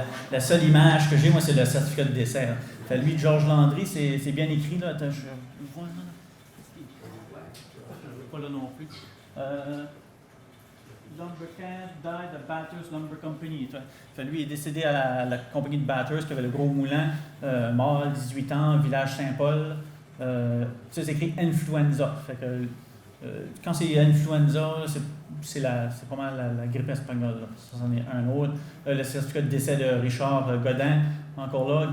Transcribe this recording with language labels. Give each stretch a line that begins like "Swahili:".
French: La seule image que j'ai, moi, c'est le certificat de décès. Fait, lui, Georges Landry, c'est bien écrit. Là. Attends, je vois. Je ne veux pas là non plus.
English: Lumbercamp died at Bathurst Lumber Company.
French: Fait, lui, il est décédé à la compagnie de Bathurst qui avait le gros moulin, mort, 18 ans, village Saint-Paul. Ça, c'est écrit influenza. Fait que, quand c'est influenza, c'est pas mal la grippe espagnole. Là. Ça, c'en est un autre. Le certificat de décès de Richard Godin, encore là.